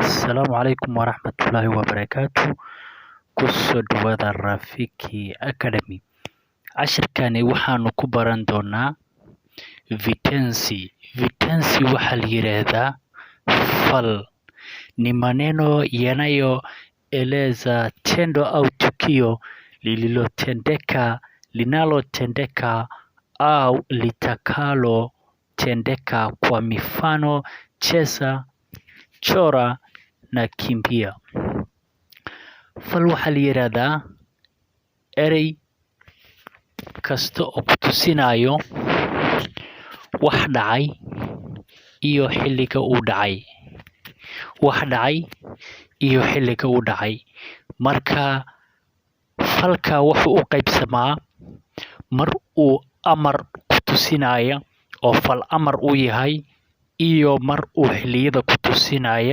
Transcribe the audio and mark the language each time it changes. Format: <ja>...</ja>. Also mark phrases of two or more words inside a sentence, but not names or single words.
<ar>السلام عليكم ورحمة الله وبركاته.</ar> <so>Kusoo dhawaada Rafiki Academy. Cashirkani waxaanu ku baran doonaa vitensi. Vitensi waxaa la yiraahdaa fal.</so> <sw>Ni maneno yanayoeleza tendo au tukio linalotendeka au litakalotendeka, kwa mifano cheza, chora na kimbia.</sw> <so>Fal waxaa la yiraahdaa erey kasta oo ku tusinayo wax dhacay iyo xilliga uu dhacay. Marka falka wuxuu u qaybsamaa mar uu amar ku tusinaya oo fal amar uu yahay, iyo mar uu xilliyada ku tusinaya.</so>